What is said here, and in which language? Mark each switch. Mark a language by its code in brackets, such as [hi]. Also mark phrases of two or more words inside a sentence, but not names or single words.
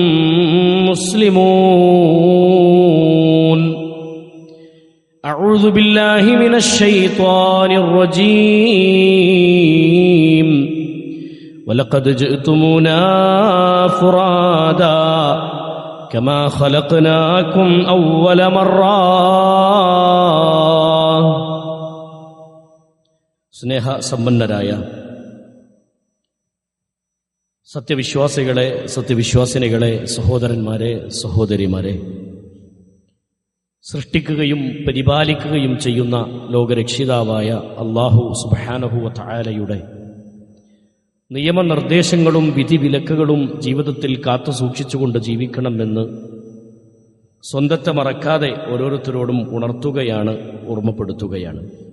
[ar] مسلمون أعوذ بالله من الشيطان الرجيم ولقد جئتمونا فرادا كما خلقناكم أول مرة [ml] സ്നേഹ സമ്പന്നരായ സത്യവിശ്വാസികളെ സത്യവിശ്വാസിനികളെ സഹോദരന്മാരെ സഹോദരിമാരെ, സൃഷ്ടിക്കുകയും പരിപാലിക്കുകയും ചെയ്യുന്ന ലോകരക്ഷിതാവായ [ar] الله سبحانه وتعالى [ml] നിയമനിർദ്ദേശങ്ങളും വിധിവിലക്കുകളും ജീവിതത്തിൽ കാത്തു സൂക്ഷിച്ചുകൊണ്ട് ജീവിക്കണമെന്ന് സ്വന്തത്തെ മറക്കാതെ ഓരോരുത്തരോടും ഉണർത്തുകയാണ്, ഓർമ്മപ്പെടുത്തുകയാണ്.